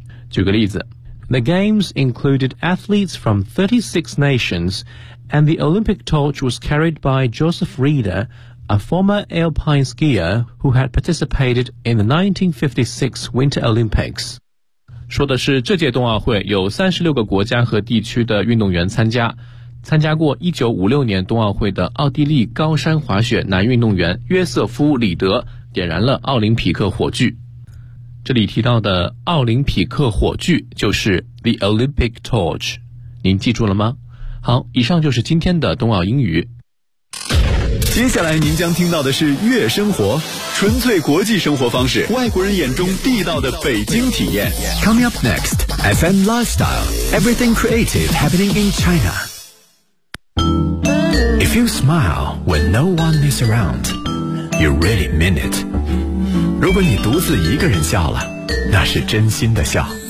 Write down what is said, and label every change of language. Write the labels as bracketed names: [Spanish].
[Chinese] 举个例子， [English] The games included athletes from 36 nationsAnd the Olympic torch was carried by Joseph Rieder, a former alpine skier who had participated in the 1956 Winter Olympics. [Chinese] 说的是这届冬奥会有36个国家和地区的运动员参加，参加过1956年冬奥会的奥地利高山滑雪男运动员约瑟夫·里德点燃了奥林匹克火炬。这里提到的奥林匹克火炬就是 the Olympic torch， 您记住了吗？好，以上就是今天的冬奥英语。接下来您将听到的是悦生活，纯粹国际生活方式，外国人眼中地道的北京体验。 [English] Coming up next, FM Lifestyle, everything creative happening in China. If you smile when no one is around, you really mean it. [Chinese] 如果你独自一个人笑了，那是真心的笑。